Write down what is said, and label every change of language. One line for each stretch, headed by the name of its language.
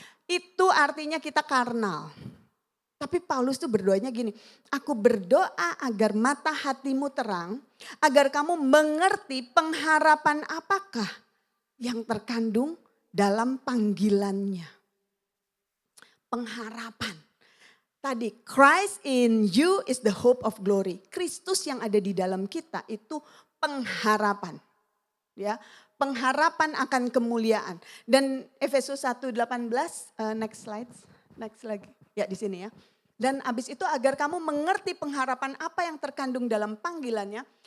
Indonesian: Itu artinya kita karnal. Tapi Paulus tuh berdoanya gini, aku berdoa agar mata hatimu terang, agar kamu mengerti pengharapan apakah yang terkandung dalam panggilannya. Pengharapan. Tadi
English: Christ in you is the hope of glory.
Indonesian: Kristus yang ada di dalam kita itu pengharapan. Ya, pengharapan akan kemuliaan. Dan Efesus 1:18
English: next slide.
Indonesian: Next lagi. Ya di sini ya. Dan abis itu agar kamu mengerti pengharapan apa yang terkandung dalam panggilannya.